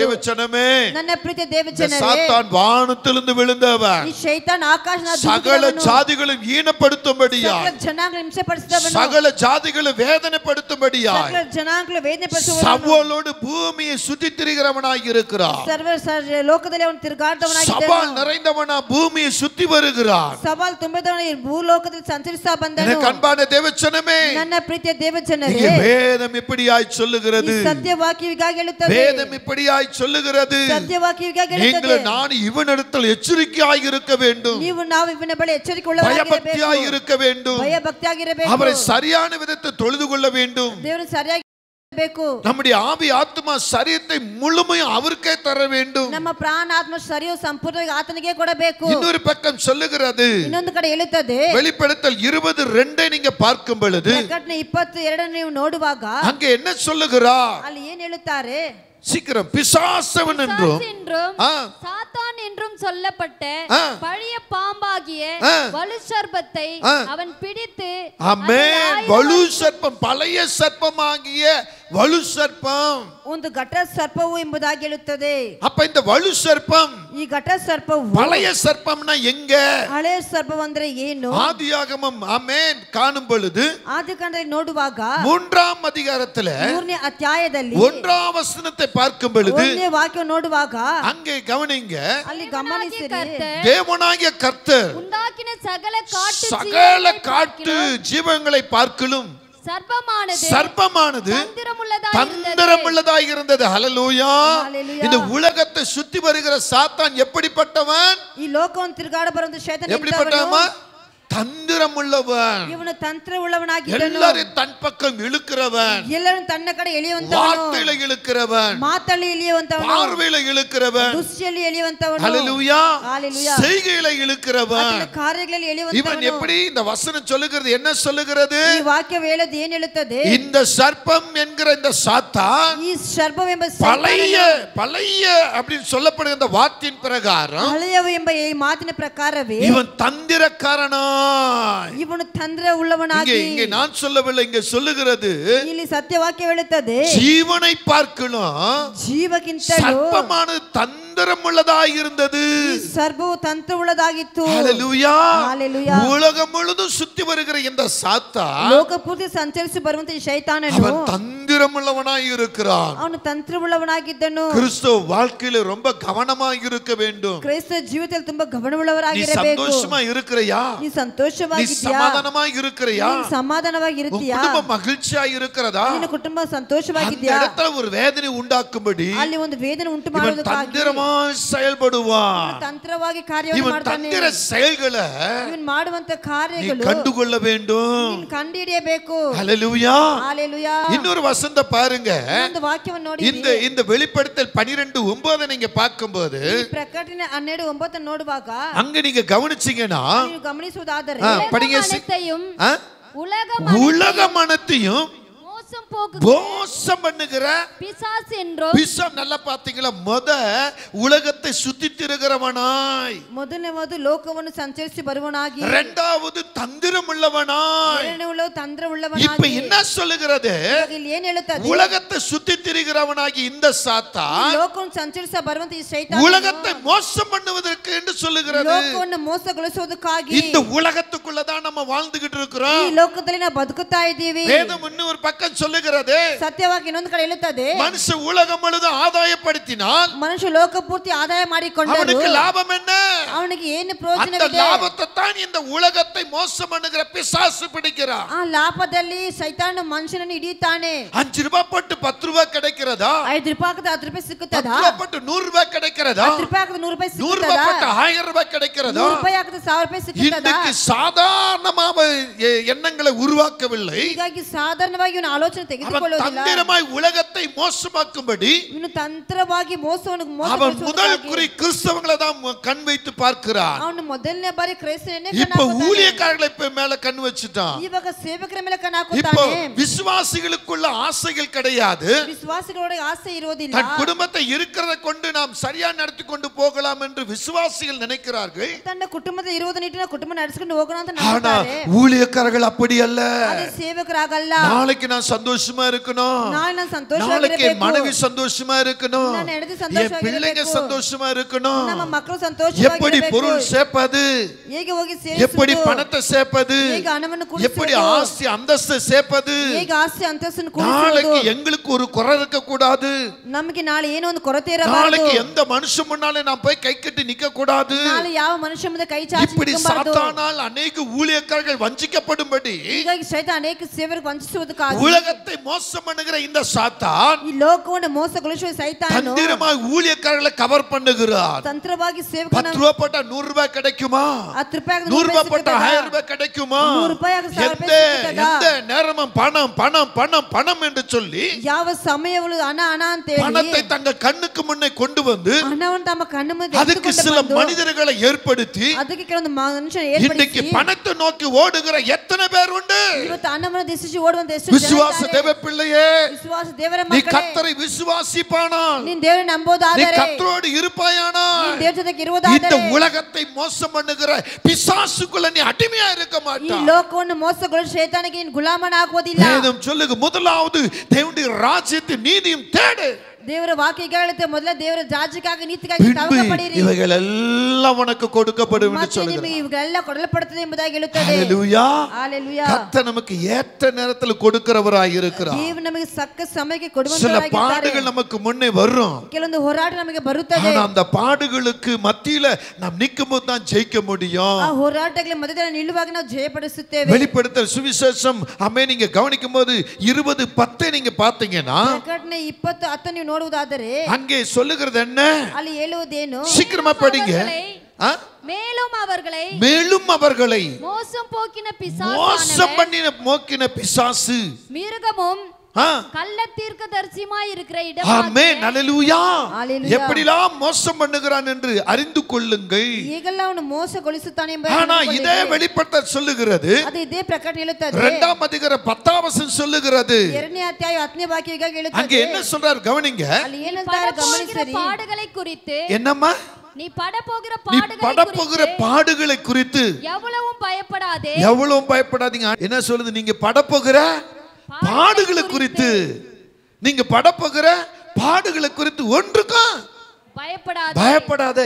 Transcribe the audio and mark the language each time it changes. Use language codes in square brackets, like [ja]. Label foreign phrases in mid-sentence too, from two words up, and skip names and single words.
[ta] தேவச்சனமே, [kn] ನನ್ನ ಪ್ರೀತಿಯ ದೇವಜನರೇ, [ta] சாத்தான் வானத்திலிருந்து விழுந்தவன். [kn] ಈ ಶೈತಾನ್ ಆಕಾಶದಿಂದ [ta] சகல ஜாதிகளும் ஈனப்படுத்தும்படியாய், [kn] ಸಕಲ ಜನಾಂಗಗಳನ್ನು ಹಿಂಸೆಪಡಿಸಿದವನು, [ta] சகல ஜாதிகளும் வேதனைப்படுத்தும்படியாய், [kn] ಸಕಲ ಜನಾಂಗಗಳನ್ನು ವೇದನೆಪಡಿಸುವವನು, [ta] சவுலோடு பூமியை சுற்றி திரிகிறவனாய் இருக்கிறார். [kn] ಸರ್ವ ಲೋಕದಲ್ಲಿ ಅವನು ತಿರುಗಾಟವನಾಗಿದ್ದನು. [ta] சவால் நிறைந்தவனா பூமியை சுற்றி வருகிறார். [kn] ಸವಾಲ್ ತುಂಬಿದವನು ಈ ಭೂಲೋಕದಲ್ಲಿ ಸಂಚರಿಸ್ತಾ ಬಂದನು. [ta] எனக்கு அன்பான தேவச்சனமே, [kn] ನನ್ನ ಪ್ರೀತಿಯ ದೇವಜನರೇ, [ta] இங்கே வேதம் இப்படியாய் சொல்லுகிறது. [kn] ಈ ಸತ್ಯವಾಕ್ಯವಿಗಾಗಿ ಹೇಳುತ್ತದೆ. [ta] வேதம் இப்படியாய் சொல்லுகிறது. [kn] ಸತ್ಯವಾಕ್ಯವಿಗಾಗಿ ಹೇಳುತ್ತದೆ. [ta] நீங்கள் நான் இவனிடத்தில் எச்சரிக்கையாய் இருக்க வேண்டும். [kn] ನಾವು ಇವನ ಬಳಿ ಎಚ್ಚರಿಕೆ ಉಳ್ಳವರಾಗಿರಬೇಕು. [ta] பயபக்தியாய் இருக்க வேண்டும். [kn] ಭಯಭಕ್ತಿಯಾಗಿರಬೇಕು. [ta] அவரை சரியான விதத்தை தொழுது கொள்ள வேண்டும். [kn] ದೇವರು ಸರಿಯಾಗಿ ಬೇಕು. [ta] நம்முடைய ஆவி ஆத்மா சரீரத்தை முழுமையும் அவருக்கே தர வேண்டும். [kn] ನಮ್ಮ ಪ್ರಾಣ ಆತ್ಮ ಶರೀರ ಸಂಪೂರ್ಣವಾಗಿ ಆತನಿಗೆ ಕೊಡಬೇಕು. [ta] இன்னொரு பக்கம் சொல்லுகிறது, [kn] ಇನ್ನೊಂದು ಕಡೆ ಹೇಳುತ್ತದೆ, [ta] வெளிப்படுத்தல் 22 நீங்க பார்க்கும் பொழுது [kn] ಪ್ರಕಟಣೆ 22 ನೀವು ನೋಡುವಾಗ [ta] அங்க என்ன சொல்லுகிறார்? [kn] ಅಲ್ಲಿ ಏನ್ ಹೇಳುತ್ತಾರೆ? [ta] சீக்கிரம் பிசாசவன் என்றும் சாத்தான் என்றும் சொல்லப்பட்ட பழைய பாம்பாகிய வலு சர்ப்பத்தை அவன் பிடித்து, ஆமென், வலு சர்ப்பம், பழைய சர்ப்பமாகிய வலு சர்ப்பம், [kn] ಒಂದು ಘಟ ಸರ್ಪವು ಎಂಬುದಾಗಿ ಹೇಳುತ್ತದೆ. [ta] அப்ப இந்த வலு சர்ப்பம், [kn] ಈ ಘಟ ಸರ್ಪವು [ta] பழைய சர்ப்பம்னா எங்க? [kn] ಹಳೆ ಸರ್ಪವು ಅಂದ್ರೆ ಏನು? [ta] ஆதியாகமம் ஆமென் காணும் பொழுது [kn] ಆದಿಕಾಂಡದಲ್ಲಿ ನೋಡುವಾಗ [ta] 3ஆம் அதிகாரத்துல [kn] 3ನೇ ಅಧ್ಯಾಯದಲ್ಲಿ [ta] 1ஆம் வசனத்தை பார்க்கும் பொழுது [kn] 1ನೇ ವಾಕ್ಯ ನೋಡುವಾಗ [ta] அங்கே கவனிங்க, [kn] ಅಲ್ಲಿ ಗಮನಿಸಿರಿ, [ta] தேவனாகிய கர்த்தர் உண்டாக்கின சகல காட்டு ஜீவங்களை பார்க்கலும் சர்ப்பமானது தந்திரமுள்ளதாய் இருந்தது. ஹல்லேலூயா. இந்த உலகத்தை சுத்தி வருகிற சாத்தான் எப்படிப்பட்டவன்? [kn] ಈ ಲೋಕವನ್ನು ತಿರುಗಾಡ ಬರುವಂತ ಶೈತಾನ [ta] எப்படிப்பட்டவன்? தந்திரமுள்ளவன். [kn] ಇವನು ತಂತ್ರ ಉಳ್ಳವನಾಗಿದ್ದನು. [ta] எல்லாரையும் தன் பக்கம் இழுக்கிறவன், [kn] ಎಲ್ಲರನ್ನು ತನ್ನ ಕಡೆ ಎಳೆಯುವಂತವನು, [ta] வார்த்தையில இழுக்கிறவன், [kn] ಮಾತಲ್ಲಿ ಎಳೆಯುವಂತವನು, [ta] பார்வையில இழுக்கிறவன், [kn] ದೃಷ್ಟಿಯಲ್ಲಿ ಎಳೆಯುವಂತವನು, [ta] ஹல்லேலூயா, ஹalleluya, செய்கையில இழுக்கிறவன். [kn] ಕಾರ್ಯಗಳಲ್ಲಿ [ta] இவன் [kn] ಎಳೆಯುವಂತವನು. [ta] எப்படி? இந்த வசனம் சொல்லுகிறது என்ன சொல்லுகிறது? [kn] ಈ ವಾಕ್ಯ ಹೇಳೋದು ಏನು ಹೇಳುತ್ತದೆ? [ta] இந்த சர்ப்பம் என்கிற இந்த சாத்தான், [kn] ಈ ಸರ್ಪವೆಂಬ [ta] பழைய அப்படின்னு சொல்லப்படுகிற இந்த வார்த்தையின் பிரகாரம், [kn] ಹಳೆಯವು ಎಂಬ ಈ ಮಾತಿನ ಪ್ರಕಾರವೇ [ta] இவன் தந்திரக்காரனா, [kn] ಇವನು ತಂತ್ರ ಉಳ್ಳವನಾಗಿ, [ta] இங்கே நான் சொல்லவில்லை, இங்கே சொல்லுகிறது [kn] ಇಲ್ಲಿ ಸತ್ಯವಾಕ್ಯ ಹೇಳುತ್ತದೆ, [ta] ஜீவனை பார்க்கணும் [kn] ಜೀವಕ್ಕಿಂತಲೂ [ta] சர்ப்பமானது தந்திரம் உள்ளதாய் இருந்தது. [kn] ಸರ್ಪವು ತಂತ್ರ ಉಳ್ಳದಾಗಿತ್ತು. [ta] ஹல்லேலூயா. ஹalleluya. உலகம் முழுதும் சுத்தி வருகிற இந்த சாத்தான் [kn] ಲೋಕ ಪೂರ್ತಿ ಸಂಚರಿಸಿ ಬರುವಂತ ಈ ಶೈತಾನನು [ta] அவன் தந்திரம் உள்ளவனாய் இருக்கிறான். [kn] ಅವನು ತಂತ್ರ ಉಳ್ಳವನಾಗಿದ್ದನು. [ta] கிறிஸ்தவ வாழ்க்கையில ரொம்ப கவனமாக இருக்க வேண்டும். [kn] ಕ್ರೈಸ್ತ ಜೀವಿತದಲ್ಲಿ ತುಂಬಾ [ta] நீ [kn] ಗಮನವುಳ್ಳವರಾಗಿರಬೇಕು. [ta] சந்தோஷமா இருக்கிறையா? [kn] ನೀ [ta] நீ [kn] ಸಂತೋಷವಾಗಿದ್ದೀಯಾ? [ta] சமாதானமாக இருக்கிறையா? [kn] ನೀನು ಸಮಾಧಾನವಾಗಿರುತ್ತೀಯಾ? [ta] குடும்பம் மகிழ்ச்சியா இருக்கிறதா? [kn] ನಿನ್ನ ಕುಟುಂಬ [ta] அந்த [kn] ಸಂತೋಷವಾಗಿದ್ದೀಯಾ? [ta] இடத்துல ஒரு வேதனை உண்டாக்கும்படி [kn] ಅಲ್ಲಿ ಒಂದು ವೇದನೆ ಉಂಟು [ta] இவன் [kn] ಮಾಡುವುದಕ್ಕಾಗಿ [ta] தந்திரமாய் செயல்படுவான். [kn] ತಂತ್ರವಾಗಿ ಕಾರ್ಯವನ್ನು [ta] இவன் [kn] ಮಾಡ್ತಾನೆ. [ta] தந்திர செயல்களை [kn] ಇವನು ಮಾಡುವಂತ [ta] நீ [kn] ಕಾರ್ಯಗಳು [ta] கண்டுகொள்ள வேண்டும். [kn] ನೀನು ಕಂಡುಹಿಡಿಯಬೇಕು. [ta] ஹல்லேலூயா. ஹalleluya. இன்னொரு வசனத்தை பாருங்க. [kn] ಒಂದು ವಾಕ್ಯವನ್ನು ನೋಡಿ. [ta] இந்த வெளிப்படுத்தல் 12:9 நீங்க பார்க்கும்போது [kn] ಪ್ರಕಟಣೆ 12:9 ನೋಡುವಾಗ [ta] அங்க நீங்க கவனிச்சீங்கன்னா [kn] ನೀವು ಗಮನಿಸುವುದಾದರೆ [ta] படிங்க, உலக மனத்தையும் மோசம் பண்ணுகிற பிசாசு என்றும், பிசாசு, நல்லா பாத்தீங்களா? உலகத்தை சுத்தி திரிகிறவனாய், [kn] ಮೊದಲನೇದು ಲೋಕವನ್ನು ಸಂಚರಿಸಿ ಬರುವವನಾಗಿ, [ta] இரண்டாவது தந்திரம் உள்ளவனாய். [kn] ಎರಡನೇದು ತಂತ್ರ [ta] இப்ப [kn] ಉಳ್ಳವನಾಗಿ. [ta] என்ன சொல்லுகிறது? [kn] ಇಲ್ಲಿ ಏನು ಹೇಳುತ್ತದೆ? [ta] உலகத்தை சுத்தி திரிகிறவனாகி இந்த சாத்தான் [kn] ಲೋಕವನ್ನು ಸಂಚರಿಸ ಬರುವಂತ ಈ ಶೈತಾನ [ta] உலகத்தை மோசம் பண்ணுவதற்கு என்று சொல்லுகிறது. [kn] ಲೋಕವನ್ನು ಮೋಸಗೊಳಿಸುವುದಕ್ಕಾಗಿ [ta] இந்த உலகத்துக்குள்ளதான் நம்ம வாழ்ந்துகிட்டு [kn] ಈ [ta] இருக்கிறோம். [kn] ಲೋಕದಲ್ಲಿ ನಾವು ಬದುಕುತ್ತಾ ಇದ್ದೀವಿ. [ta] வேதம் இன்னொரு பக்கம் சொல்லுகிறது, [kn] ಸತ್ಯವಾಗಿ ಇನ್ನೊಂದು ಕಡೆ ಹೇಳುತ್ತದೆ, [ta] மனுஷ உலகம் முழுதும் ஆதாயப்படுத்தினால் [kn] ಮನುಷ್ಯ ಲೋಕ ಪೂರ್ತಿ ಆದಾಯ ಮಾಡಿಕೊಂಡರು [ta] அவனுக்கு லாபம் என்ன? [kn] ಅವನಿಗೆ ಏನು [ta] அந்த [kn] ಪ್ರಯೋಜನವಿದೆ? [ta] லாபத்தை தான் இந்த உலகத்தை மோசம் பண்ணுகிற பிசாசு பிடிக்கிறான். [kn] ಆ ಲಾಭದಲ್ಲಿ ಸೈತಾನ ಮನುಷ್ಯನನ್ನು ಹಿಡಿಯುತ್ತಾನೆ. [ta] 5 ரூபாய் போட்டு 10 ரூபாய் கிடைக்கிறதா? [kn] 5 ರೂಪಾಯಿ ಹಾಕಿದ್ರೆ 10 ರೂಪಾಯಿ ಸಿಕ್ಕುತ್ತದಾ? [ta] 10 ரூபாய் போட்டு 100 ரூபாய் கிடைக்கிறதா? [kn] 10 ರೂಪಾಯಿ ಹಾಕಿದ್ರೆ 100 ರೂಪಾಯಿ [ta] 100 ரூபாய் [kn] ಸಿಕ್ಕುತ್ತದಾ? [ta] போட்டு 1000 ரூபாய் கிடைக்கிறதா? [kn] 100 ರೂಪಾಯಿ ಹಾಕಿದ್ರೆ 1000 ರೂಪಾಯಿ ಸಿಕ್ಕುತ್ತದಾ? [ta] இன்னைக்கு சாதாரணமாக எண்ணங்களை உருவாக்கவில்லை. [kn] ಹೀಗಾಗಿ ಸಾಧಾರಣವಾಗಿ ಇವನು ಆಲೋಚನೆ ತೆಗೆದುಕೊಳ್ಳುವುದಿಲ್ಲ. [ta] தந்திரமாய் உலகத்தை மோசமாக்கும்படி [kn] ಇನ್ನು ತಂತ್ರವಾಗಿ ಮೋಸವನ್ನು [ta] அவன் முதல் குறி கிறிஸ்தவங்களை தான் கண் வைத்து பார்க்கிறான். [kn] ಅವನು ಮೊದಲನೇ ಬಾರಿ ಕ್ರೈಸ್ತರನ್ನೇ [ta] இப்ப ஊழியக்காரர்களை மேல கண் வச்சுட்டான். [kn] ಇವಾಗ ಸೇವಕರ ಮೇಲೆ ಕಣ್ಣು [ta] இப்போ [kn] ಹಾಕುತ್ತಾನೆ. [ta] விசுவாசிகளுக்குள்ள ஆசைகள் கிடையாது. [kn] ವಿಶ್ವಾಸಿಗಳೊಳಗೆ ಆಸೆ ಇರುವುದಿಲ್ಲ. [ta] தன் குடும்பத்தை இருக்கிறத கொண்டு நாம் சரியா நடத்தி கொண்டு போகலாம் என்று விசுவாசிகள் நினைக்கிறார்கள். [kn] ತನ್ನ ಕುಟುಂಬದ ಇರುವುದನ್ನ ಇಟ್ಟು ಕುಟುಂಬ ನಡೆಸಿಕೊಂಡು ಹೋಗೋಣ ಅಂತ [ta] ஆனா [kn] ನಂಬುತ್ತಾರೆ. [ta] ஊழியக்காரர்கள் அப்படி அல்ல. [kn] ಅದೇ ಸೇವಕರಾಗಲ್ಲ. [ta] நாளைக்கு நான் சந்தோஷமா இருக்கணும், [kn] ನಾಳೆ ನಾನು [ta] நாளைக்கு [kn] ಸಂತೋಷವಾಗಿರಬೇಕು, [ta] மனைவி சந்தோஷமா இருக்கணும், [kn] ನನ್ನ ಹೆಂಡತಿ [ta] என் [kn] ಸಂತೋಷವಾಗಿರಬೇಕು, [ta] பிள்ளைங்க சந்தோஷமா இருக்கணும், [kn] ನಮ್ಮ ಮಕ್ಕಳು [ta] எப்படி [kn] ಸಂತೋಷವಾಗಿರಬೇಕು, [ta] பொருள் சேர்ப்பது, [kn] ಹೇಗೆ ಹೋಗಿ [ta] எப்படி [kn] ಸೇರಿಸುವುದು, [ta] பணத்தை சேர்ப்பது, [kn] ಹೇಗೆ ಹಣವನ್ನು [ta] எப்படி [kn] ಕೂಡಿಸುವುದು, [ta] ஆஸ்தி அந்தஸ்து சேர்ப்பது. [kn] ಹೇಗೆ ಆಸ್ತಿ ಅಂತಸ್ತನ್ನು [ta] நாளைக்கு [kn] ಕೂಡಿಸುವುದು. [ta] எங்களுக்கு ஒரு குறை இருக்க கூடாது. [kn] ನಮಗೆ ನಾಳೆ ಏನೋ ಒಂದು ಕೊರತೆ ಇರಬಾರದು. [ta] நாளைக்கு எந்த மனுஷன் முன்னாலே நான் போய் கை கட்டி நிக்க கூடாது. [kn] ನಾಳೆ ಯಾವ ಮನುಷ್ಯ ಮುಂದೆ ಕೈ ಚಾಚಿ [ta] இப்படி [kn] ನಿಲ್ಲಬಾರದು. [ta] சாத்தானால் அநேக ஊழியக்காரர்கள் வஞ்சிக்கப்படும்படி [kn] ಹೀಗಾಗಿ ಸೈತಾನ ಅನೇಕ ಸೇವಕರಿಗೆ ವಂಚಿಸುವುದಕ್ಕಾಗಿ [ta] உலகத்தை மோசம் பண்ணுகிற இந்த சாத்தான் [kn] ಈ ಲೋಕವನ್ನು ಮೋಸಗೊಳಿಸುವ ಸೈತಾನನು [ta] தந்திரமாய் ஊழியக்காரர்களை கவர் பண்ணுகிறார். [kn] ತಂತ್ರವಾಗಿ 10 ಸೇವಕನ [ta] ரூபாய் போட்டா 100 ரூபாய் கிடைக்குமா, [kn] 10 ರೂಪಾಯಿ [ta] 100 ரூபாய் போட்டா 1000 ரூபாய் கிடைக்குமா, [kn] 100 ರೂಪಾಯಿ 1000 [ta] எந்த [kn] ರೂಪಾಯಿ ಸಿಗ್ತದಾ? [ta] எந்த நேரமும் பணம் பணம் பணம் பணம் என்று சொல்லி [kn] ಯಾವ ಸಮಯಗಳು ಹಣ ಹಣ ಅಂತ ಹೇಳಿ [ta] பணத்தை தங்க கண்ணுக்கு முன்னே கொண்டு வந்து [kn] ಹಣವನ್ನು ತಮ್ಮ ಕಣ್ಣು ಮುಂದೆ [ta] அதுக்கு [kn] ಎತ್ತಿಕೊಂಡು [ta] சில [kn] ಬಂದು, [ta] மனிதர்களை ஏற்படுத்தி [kn] ಅದಕ್ಕೆ ಕೆಲವೊಂದು ಮನುಷ್ಯರು [ta] இன்னைக்கு [kn] ಏರ್ಪಡಿಸಿ [ta] பணத்தை நோக்கி ஓடுகிற எத்தனை பேர் உண்டு? [kn] ಇವತ್ತು ಹಣವನ್ನು ದಿಶಿಸಿ ಓಡುವಂತ ಎಷ್ಟು ಜನ [ta] விசுவாச [kn] ಇದ್ದಾರೆ? [ta] தேவ பிள்ளையே, [kn] ವಿಶ್ವಾಸ ದೇವರ [ta] நீ [kn] ಮಕ್ಕಳೇ, [ta] கர்த்தரை விசுவாசிப்பானால், [kn] ನೀನ್ ದೇವರ [ta] நீ [kn] ನಂಬೋದಾದರೆ, [ta] கர்த்தரோடு இருப்பாயானால், [kn] ನೀನ್ ದೇವರ ಜೊತೆಗೆ [ta] இந்த [kn] ಇರುವುದಾದರೆ [ta] உலகத்தை மோசம் பண்ணுகிற பிசாசுக்குள்ள நீ அடிமையா இருக்க [kn] ಈ [ta] மாட்டாய். [kn] ಲೋಕವನ್ನು ಮೋಸಗೊಳಿಸುವ ಶೈತಾನಿಗೆ ನೀನು ಗುಲಾಮನಾಗುವುದಿಲ್ಲ. [ta] வேதம் சொல்லுங்க, முதலாவது தேவனுடைய ராஜ்யத்தின் நீதியும் தேடு, [kn] ದೇವರ ವಾಕ್ಯ ಈಗ ಹೇಳುತ್ತೆ, ಮೊದಲ ದೇವರ ರಾಜ್ಯಕ್ಕಾಗಿ ನೀತಿಗಾಗಿ ತವಕ [ta] பின்பு [kn] ಪಡೆಯಿರಿ, [ta] இவைகள் எல்லாம் உனக்கு கொடுக்கப்படும் என்று [kn] ಮತ್ತೆ [ta] சொல்லுகிறார். [kn] ನಿಮಗೆ ಇವೆಲ್ಲ ಕೊಡಲ್ಪಡುತ್ತದೆ ಎಂಬುದಾಗಿ ಹೇಳುತ್ತದೆ. [ta] ஹல்லேலூயா. [kn] ಹಲ್ಲೆಲೂಯಾ. [ta] கர்த்தர் நமக்கு ஏற்ற நேரத்தில் கொடுக்கிறவராய் இருக்கிறார். [kn] ದೇವರು ನಮಗೆ ಸಕ್ಕ ಸಮಯಕ್ಕೆ [ta] சில [kn] ಕೊಡುವಂತವರಾಗಿದ್ದಾರೆ. [ta] பாடுகள் நமக்கு முன்னே வரும். [kn] ಕೆಲವೊಂದು ಹೋರಾಟ ನಮಗೆ ಬರುತ್ತದೆ. [ta] ஆனா அந்த பாடுகளுக்கு மத்தியில நாம் நிக்கும்போது தான் ஜெயிக்க முடியும். [kn] ಆ ಹೋರಾಟಗಳ ಮಧ್ಯದಲ್ಲಿ ನಿಲ್ಲುವಾಗ ನಾವು ಜಯಪಡಿಸುತ್ತೇವೆ. [ta] வெளிப்படுத்தல் சுவிசேஷம் அமே நீங்க கவனிக்கும் போது 20:10 நீங்க பாத்தீங்கன்னா [kn] ಪ್ರಕಟಣೆ 20:10 ನೀವು ನೋಡುವುದಾದರೆ [ta] அங்கே சொல்லுகிறது என்ன? [kn] ಅಲ್ಲಿ ಹೇಳುವುದೇನು? [ta] சீக்கிரமா படிங்க. மேலும் அவர்களை மோசம் போக்கின மோசம் பண்ணின மோக்கின பிசாசு மிருகமும் கள்ள தீர்க்கதரிசியுமாய் இருக்கிற இடம். ஆமென். ஹல்லேலூயா. ஹல்லேலூயா. எப்படிலாம் மோசம் பண்ணுகிறான் என்று அறிந்து கொள்ளுங்கள். [kn] ಈಗೆಲ್ಲ ಅವನು ಮೋಸಗೊಳಿಸುತ್ತಾನೆ ಎಂಬ [ta] ஆனா இதே வெளிப்படுத்தல் சொல்லுகிறது, [kn] ಅದು ಇದೇ ಪ್ರಕಟಣೆ ಹೇಳುತ್ತದೆ. [ta] 2ஆம் அதிகாரம் 10ஆம் வசனம் சொல்லுகிறது. [kn] 2ನೇ ಅಧ್ಯಾಯ 10ನೇ ವಾಕ್ಯ ಈಗ ಹೇಳುತ್ತದೆ. [ta] அங்க என்ன சொல்றார் கவனிங்க. [kn] ಅಲ್ಲಿ ಏನಂತಾರೆ ಗಮನಿಸಿರಿ. [ta] பாடுகளை குறித்து என்னம்மா? நீ படப்போகிற பாடுகளை குறித்து எவ்வளவும் பயப்படாதே. எவ்வளவும் பயப்படாதீங்க. என்ன சொல்லுது? நீங்க படப்போகிற பாடுகளை குறித்து, நீங்க படப்போகிற பாடுகளை குறித்து ஒன்றுக்கும் பயப்படாத.